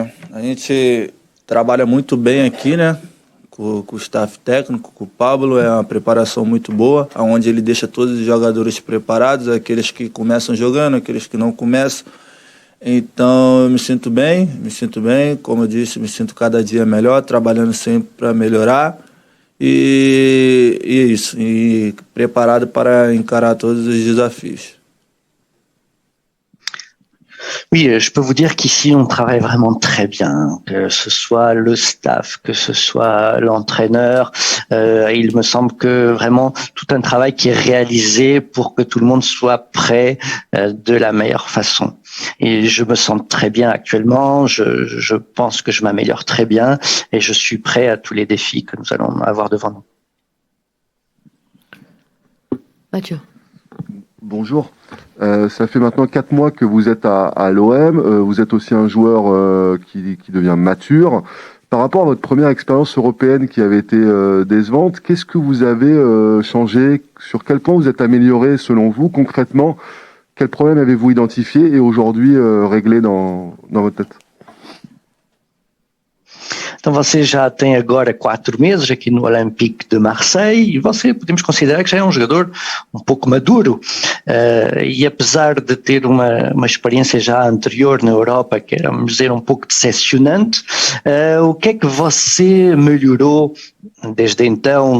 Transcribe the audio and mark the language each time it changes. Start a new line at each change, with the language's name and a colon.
Portuguese: A gente trabalha muito bem aqui, né? Com o staff técnico, com o Pablo, é uma preparação muito boa, onde ele deixa todos os jogadores preparados, aqueles que começam jogando, aqueles que não começam. Então eu me sinto bem, como eu disse, me sinto cada dia melhor, trabalhando sempre para melhorar e isso, e preparado para encarar todos os desafios.
French: Oui, je peux vous dire qu'ici, on travaille vraiment très bien, que ce soit le staff, que ce soit l'entraîneur. Il me semble que vraiment tout un travail qui est réalisé pour que tout le monde soit prêt de la meilleure façon. Et je me sens très bien actuellement, je pense que je m'améliore très bien et je suis prêt à tous les défis que nous allons avoir devant nous. Mathieu. Bonjour. Ça fait maintenant 4 mois que vous êtes à l'OM. Vous êtes aussi un joueur qui devient mature. Par rapport à votre première expérience européenne qui avait été décevante, qu'est-ce que vous avez changé? Sur quel point vous êtes amélioré selon vous? Concrètement, quel problème avez-vous identifié et aujourd'hui réglé dans votre tête?
Portuguese: Então você já tem agora 4 meses aqui no Olympique de Marseille e você podemos considerar que já é um jogador um pouco maduro e apesar de ter uma experiência já anterior na Europa que era, vamos dizer, um pouco decepcionante, o que é que você melhorou desde então?